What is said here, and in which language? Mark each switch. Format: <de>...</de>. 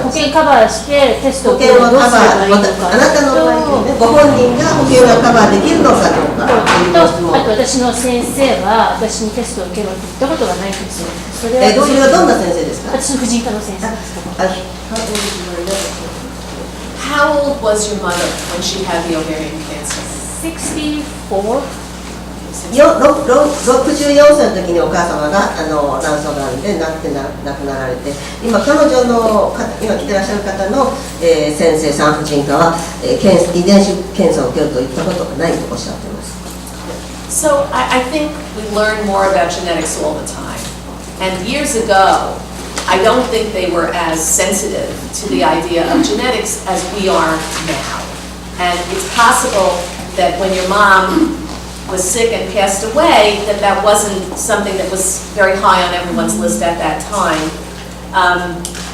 <ja>保険カバーしてテストを保険をカバー、あなたの場合、ご本人が保険をカバーできるのかどうかという質問。あと私の先生は私にテストを受けろって言ったことがないんですよ。それはどんな先生ですか？私の婦人科の先生です。</ja> <en>How old was your mother when she had the ovarian cancer? 64.</en> <ja>64歳の時にお母様が卵巣がんで亡くなられて、今彼女の今来てらっしゃる方の、先生産婦人科は、遺伝子検査を受けるといったことがないとおっしゃっています。</ja> <en>So I think we learn more about genetics all the time. And years ago, I don't think they were as sensitive to the idea of genetics as we are now. And it's possible that when your mom was sick and passed away, that wasn't something that was very high on everyone's list at that time.</en>